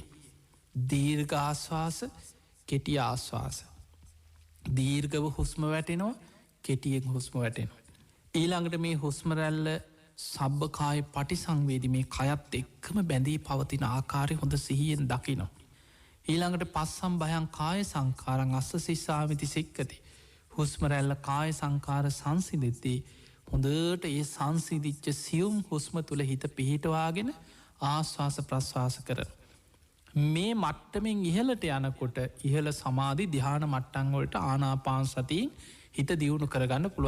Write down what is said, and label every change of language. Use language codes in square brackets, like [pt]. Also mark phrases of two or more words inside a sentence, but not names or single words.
[si] දීර්ඝ ආශ්වාස කෙටි ආශ්වාස. දීර්ගව හුස්ම වැටෙනවා කෙටියෙන් හුස්ම වැටෙනවා. ඊළඟට මේ හුස්ම රැල්ල [pi] සබ්භකාය පටිසංවේදී [si] මේ කයත් එක්කම බැඳී පවතින ආකාරය හොඳ සිහියෙන් දකිනවා. [pi] ඊළඟට පස්සම් භයං කාය සංකාරං අස්ස සිස්සාමිති සික්කති. [si] හුස්ම රැල්ල කාය සංකාර සංසිදෙද්දී හොඳට ඒ සංසිදිච්ච සියුම් හුස්ම තුළ හිත පිහිටවාගෙන ආශ්වාස ප්‍රශ්වාස කරන. මේ මට්ටමෙන් ඉහලට යනකොට ඉහල සමාධි දිහාන මට්ටංවලට ආනාපාන සතියෙන් හිත දියුණු කරගන්න පුළුවන්.